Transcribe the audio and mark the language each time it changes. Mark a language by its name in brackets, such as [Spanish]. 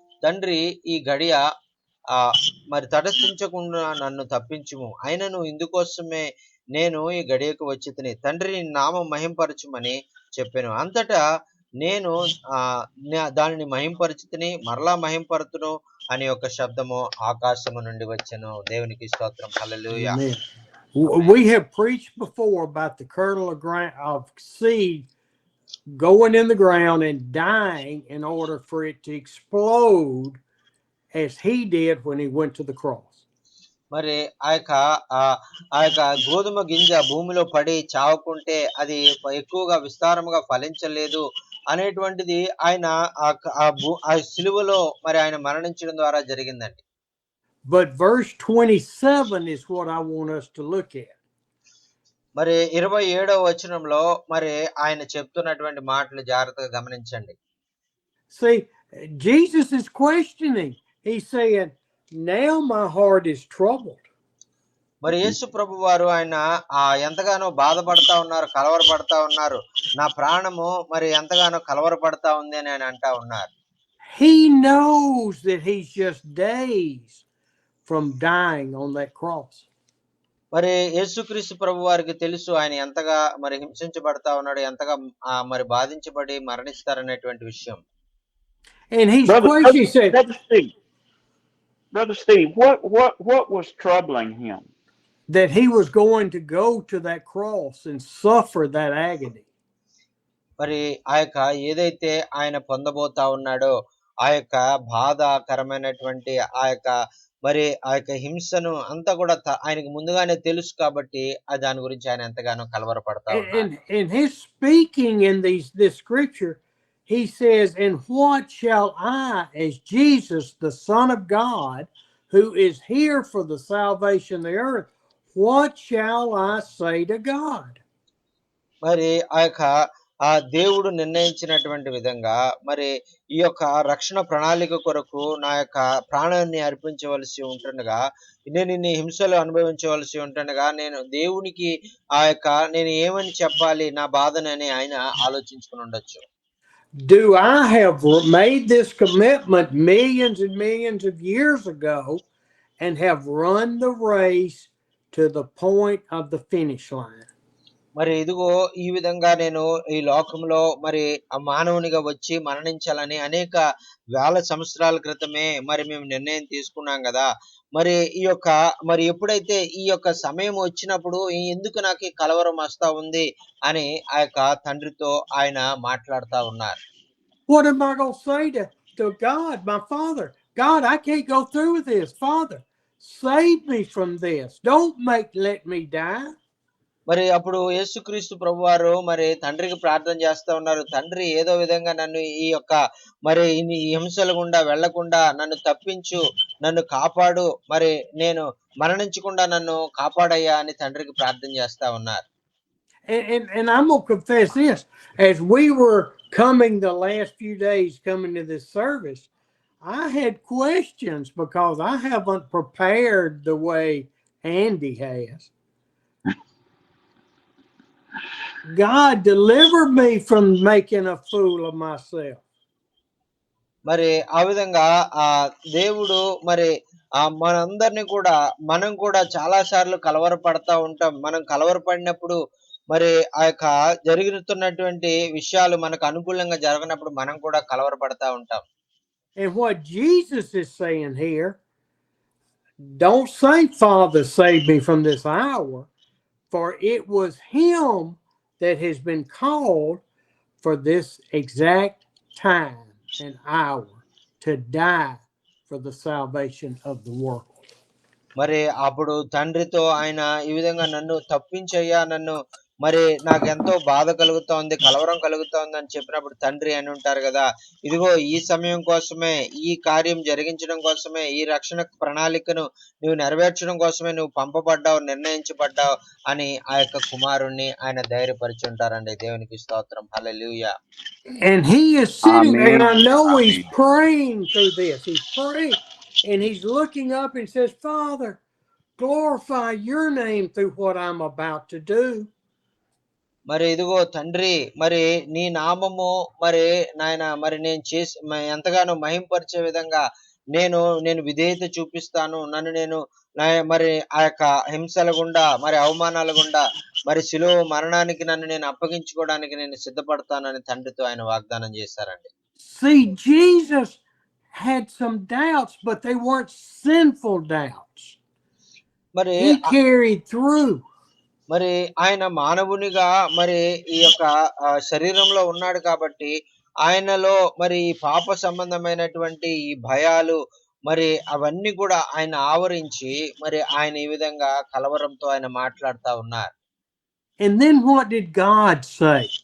[Telugu] తండ్రి, ఈ గడియ మరి తటస్థించకుండా నన్ను తప్పించుము. అయినను ఇందుకోసమే నేను ఈ గడియకు వచ్చి తిని తండ్రి నీ నామం మహింపరచుమని చెప్పాను. అంతటా నేను దానిని మహింపరచుతిని, మరలా మహింపరతును అని ఒక శబ్దము ఆకాశము నుండి వచ్చెను. దేవునికి స్తోత్రం. హల్లెలూయా. [English] We have preached before about the kernel of seed going in the ground and dying in order for it to explode as he did when he went to the cross. [Telugu] మరి ఆ యొక్క గోధుమ గింజ భూమిలో పడి చావకుంటే అది ఎక్కువగా విస్తారముగా ఫలించలేదు అనేటువంటిది ఆయన ఆ సిలువలో మరి ఆయన మరణించడం ద్వారా జరిగిందండి. [English] But verse 27 is what I want us to look at. [Telugu] మరి 27వ వచనంలో మరి ఆయన చెప్తున్నటువంటి మాటలు జాగ్రత్తగా గమనించండి. [English] See, Jesus is questioning. He's saying, now my heart is troubled. [Telugu] మరి యేసు ప్రభు వారు ఆయన ఎంతగానో బాధపడతా ఉన్నారు, కలవరపడతా ఉన్నారు. నా ప్రాణము మరి ఎంతగానో కలవరపడతా ఉంది అని ఆయన అంటా ఉన్నారు. [English] he knows that he's just days from dying on that cross. [Telugu] మరి యేసుక్రీస్తు ప్రభు వారికి తెలుసు ఆయన ఎంతగా మరి హింసించబడతా ఉన్నాడు, ఎంతగా మరి బాధించబడి మరణిస్తారనేటువంటి విషయం. [English] And he's Brother, questioning, he said, Brother Steve, what was troubling him? that he was going to go to that cross and suffer that agony. [Telugu] మరి ఆ యొక్క ఏదైతే ఆయన పొందబోతా ఉన్నాడో ఆ యొక్క బాధాకరమైనటువంటి ఆ యొక్క మరి ఆ యొక్క హింసను అంతా కూడా ఆయనకు ముందుగానే తెలుసు కాబట్టి దాని గురించి ఆయన ఎంతగానో కలవరపడతా ఉన్నాడు. [English] And his speaking in this scripture, he says, and what shall I, as Jesus, the Son of God, who is here for the salvation of the earth, what shall I say to God? [Telugu] మరి ఆ యొక్క ఆ దేవుడు నిర్ణయించినటువంటి విధంగా మరి ఈ యొక్క రక్షణ ప్రణాళిక కొరకు నా యొక్క ప్రాణాన్ని అర్పించవలసి ఉంటుండగా, నేను ఇన్ని హింసలు అనుభవించవలసి ఉంటుండగా నేను దేవునికి ఆ యొక్క నేను ఏమని చెప్పాలి నా బాధనని ఆయన ఆలోచించుకుని ఉండొచ్చు. [English] Do I have made this commitment millions and millions of years ago and have run the race to the point of the finish line? [Telugu] మరి ఇదిగో ఈ విధంగా నేను ఈ లోకంలో మరి మానవునిగా వచ్చి మరణించాలని అనేక వేల సంవత్సరాల క్రితమే మరి మేము నిర్ణయం తీసుకున్నాం కదా. మరి ఈ యొక్క మరి ఎప్పుడైతే ఈ యొక్క సమయం వచ్చినప్పుడు ఎందుకు నాకు కలవరం వస్తా ఉంది అని ఆ యొక్క తండ్రితో ఆయన మాట్లాడుతా ఉన్నారు. [English] What am I going to say to God, my Father? God, I can't go through with this. Father, save me from this. Don't let me die. [Telugu] మరి అప్పుడు యేసుక్రీస్తు ప్రభువారు మరి తండ్రికి ప్రార్థన చేస్తా ఉన్నారు. తండ్రి ఏదో విధంగా నన్ను ఈ యొక్క మరి ఈ హింసల గుండా వెళ్లకుండా నన్ను తప్పించు, నన్ను కాపాడు, మరి నేను మరణించకుండా నన్ను కాపాడయ్యా అని తండ్రికి ప్రార్థన చేస్తా ఉన్నారు. [English] And I'm going to confess this. As we were coming the last few days coming to this service, I had questions because I haven't prepared the way Andy has. God, deliver me from making a fool of myself. [Telugu] మరి ఆ విధంగా ఆ దేవుడు మరి మనందరినీ కూడా మనం కూడా చాలా సార్లు కలవరపడతా ఉంటాం. మనం కలవరపడినప్పుడు మరి ఆ యొక్క జరుగుతున్నటువంటి విషయాలు మనకు అనుకూలంగా జరగనప్పుడు మనం కూడా కలవరపడతా ఉంటాం. [English] And what Jesus is saying here, don't say, Father, save me from this hour, for it was him that has been called for this exact time and hour to die for the salvation of the world. [Telugu] మరి అప్పుడు తండ్రితో ఆయన ఈ విధంగా నన్ను తప్పించయ్యా, నన్ను మరి నాకు ఎంతో బాధ కలుగుతోంది, కలవరం కలుగుతోంది అని చెప్పినప్పుడు తండ్రి అని ఉంటారు కదా, ఇదిగో ఈ సమయం కోసమే, ఈ కార్యం జరిగించడం కోసమే, ఈ రక్షణ ప్రణాళికను నువ్వు నెరవేర్చడం కోసమే నువ్వు పంపబడ్డావు, నిర్ణయించబడ్డావు అని ఆ యొక్క కుమారుణ్ణి ఆయన ధైర్యపరిచి ఉంటారండి. దేవునికి స్తోత్రం. హల్లెలూయా. [English] And he is sitting there, and I know Amen. he's praying through this. He's praying, and he's looking up and says, Father, glorify your name through what I'm about to do. [Telugu] మరి ఇదిగో తండ్రి, మరి నీ నామము మరి నాయన మరి నేను చేసి ఎంతగానో మహింపరిచే విధంగా నేను విధేయత చూపిస్తాను. నన్ను నేను మరి ఆ యొక్క హింసల గుండా మరి అవమానాల గుండా మరి శిలువ మరణానికి నన్ను నేను అప్పగించుకోవడానికి నేను సిద్ధపడతానని తండ్రితో ఆయన వాగ్దానం చేశారండి. [English] See, Jesus had some doubts, but they weren't sinful doubts. [Telugu] మరి [English] he carried through. [Telugu] మరి ఆయన మానవునిగా మరి ఈ యొక్క శరీరంలో ఉన్నాడు కాబట్టి ఆయనలో మరి ఈ పాప సంబంధమైనటువంటి ఈ భయాలు మరి అవన్నీ కూడా ఆయన ఆవరించి మరి ఆయన ఈ విధంగా కలవరంతో ఆయన మాట్లాడుతా ఉన్నారు. [English] And then what did God say?